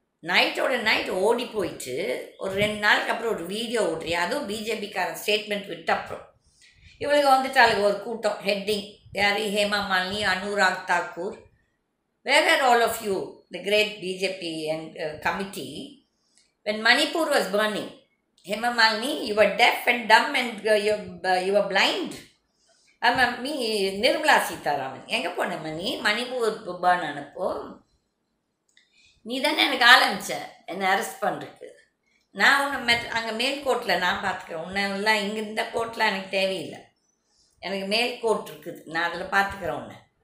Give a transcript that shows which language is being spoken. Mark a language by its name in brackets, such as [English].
[Tamil] நைட்டோட நைட் ஓடி போயிட்டு ஒரு 2 நாளுக்கு அப்புறம் ஒரு வீடியோ ஓடுறியா, அதுவும் பிஜேபிக்காரன் ஸ்டேட்மெண்ட் விட்ட அப்புறம். இவளுக்கு வந்துட்டாளுக்கு ஒரு கூட்டம், ஹெட்டிங் யார், [English] Hema Malini, Anurag Thakur, where were all of you, the great BJP and committee, when Manipur was burning? Hema Malini, you were deaf and dumb and you were blind. [Tamil] Me, Nirmala Sitharaman, எங்கே போனேம்மா நீ Manipur burn ஆனப்போ? நீ தானே எனக்கு ஆரம்பிச்ச என்னை அரெஸ்ட் பண்ணுறதுக்கு. நான் உன்னை அங்கே மேல்கோட்டில் நான் பார்த்துக்கிறேன். உன்னை இங்கே இந்த கோட்டில் எனக்கு தேவையில்லை, எனக்கு மேல்கோட் இருக்குது, நான் அதில் பார்த்துக்கிறேன் உன்னை.